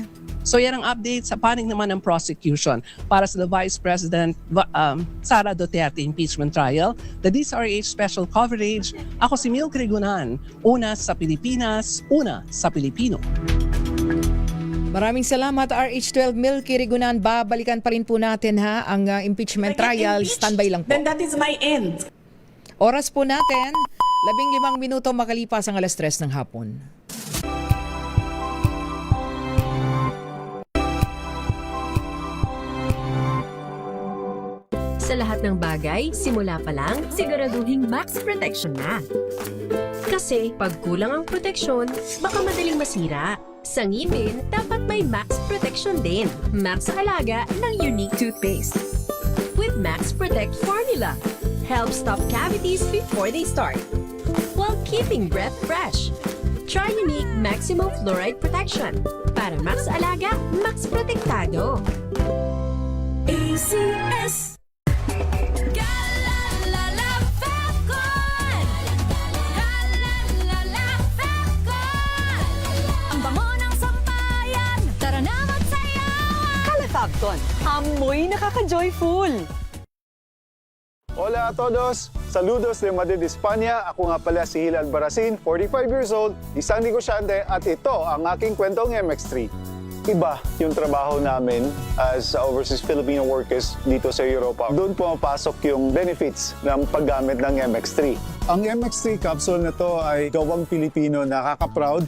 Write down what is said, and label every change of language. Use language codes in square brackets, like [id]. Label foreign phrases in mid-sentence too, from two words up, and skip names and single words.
[tl] So yan ang update sa panig naman ng prosecution para sa [en] the Vice President Sara Duterte impeachment trial, the DZRH special coverage. [tl] Ako si Milky Rigunan, una sa Pilipinas, una sa Pilipino. Maraming salamat RH12 Milky Rigunan. Babalikan pa rin po natin ang impeachment trial. Standby lang po. [en] Then that is my end. [tl] Oras po natin, 15 minuto makalipas ang 3:00 ng hapon. Sa lahat ng bagay, simula pa lang, siguraduhing [en] max protection [tl] na. Kasi pag kulang ang proteksyon, baka madaling masira. Sa ngipin, dapat may [en] max protection [tl] din. Max sa alaga ng unique toothpaste. [en] With Max Protect Formula, help stop cavities before they start, while keeping breath fresh. Try unique maximum fluoride protection. [tl] Para max alaga, max protektado. ACS. Fabcon, amoy nakaka-joyful! [es] Hola a todos! Saludos de Madrid, España. [tl] Ako nga pala si Hilal Baracin, [en] 45 years old, [tl] isang negosyante at ito ang aking kwentong MX3. Iba yung trabaho namin [en] as overseas Filipino workers [tl] dito sa Europa. Doon pumapasok yung benefits ng paggamit ng MX3. Ang MX3 capsule na to ay gawang Pilipino, nakaka-proud.